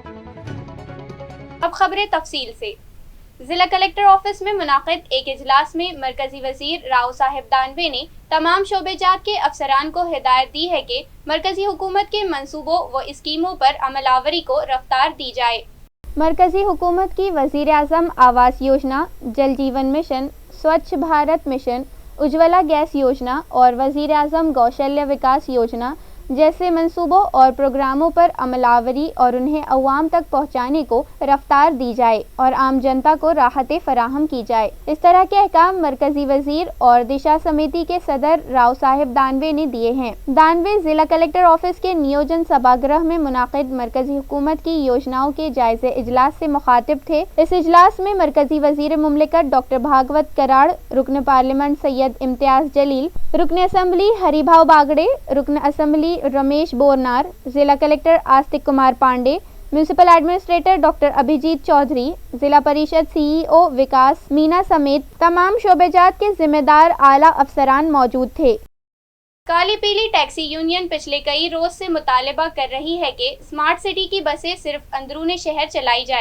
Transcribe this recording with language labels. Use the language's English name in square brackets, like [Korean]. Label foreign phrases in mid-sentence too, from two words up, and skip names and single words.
[Urdu] اب خبریں تفصیل سے۔ ضلع کلکٹر آفس میں منعقد ایک اجلاس میں مرکزی وزیر راؤ صاحب دانوے نے تمام شعبے جات کے افسران کو ہدایت دی ہے کہ مرکزی حکومت کے منصوبوں و اسکیموں پر عمل آوری کو رفتار دی جائے۔ مرکزی حکومت کی وزیر اعظم آواس یوجنا، جل جیون مشن، سوچھ بھارت مشن، اجولا گیس یوجنا اور وزیر اعظم کوشلیہ وکاس یوجنا جیسے منصوبوں اور پروگراموں پر عمل آوری اور انہیں عوام تک پہنچانے کو رفتار دی جائے اور عام جنتا کو راحتیں فراہم کی جائے۔ اس طرح کے احکام مرکزی وزیر اور دشا سمیتی کے صدر راؤ صاحب دانوے نے دیے ہیں۔ دانوے ضلع کلکٹر آفس کے نیوجن سبھاگرہ میں منعقد مرکزی حکومت کی یوجناؤں کے جائزے اجلاس سے مخاطب تھے۔ اس اجلاس میں مرکزی وزیر مملکت ڈاکٹر بھاگوت کراڑ، رکن پارلیمنٹ سید امتیاز جلیل، رکن اسمبلی ہری بھاؤ باگڑے، رکن اسمبلی رمیش بورنار، ضلع کلکٹر آستک کمار پانڈے، میونسپل ایڈمنسٹریٹر ڈاکٹر ابھیجیت چودھری، ضلع پریشد CEO وکاس مینا سمیت تمام شعبے جات کے ذمہ دار اعلیٰ افسران موجود تھے۔ کالی پیلی ٹیکسی یونین پچھلے کئی روز سے مطالبہ کر رہی ہے کہ اسمارٹ سٹی کی بسیں صرف اندرون شہر چلائی جائیں۔